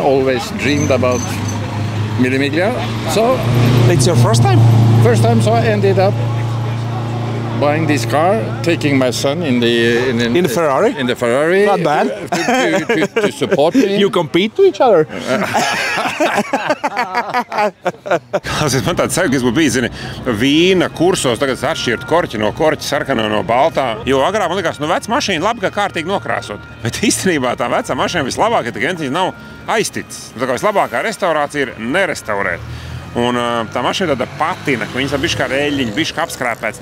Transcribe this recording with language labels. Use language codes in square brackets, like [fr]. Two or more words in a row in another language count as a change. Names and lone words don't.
[en] Always dreamed about Mille Miglia. So it's your first time? First time. So I ended up buying this car, taking my son in the Ferrari. In the Ferrari. Not bad. To support me. You compete to each other. [lv] Man tāds sajūta, kas būtu bijis, zini, vīna kursos, tagad atšķirt korķi no korķa, sarkano no baltā. Jo agrāk man likās, veca mašīna labi, ka kārtīgi nokrāsot. Bet īstenībā tā vecā mašīna vislabākā, ka viņas nav aizticis. Tā kā vislabākā restaurācija ir nerestaurēt. Un tā mašīna tāda patina, ka viņas ir bišķi kā reļļiņi, bišķi kā apskrāpēts.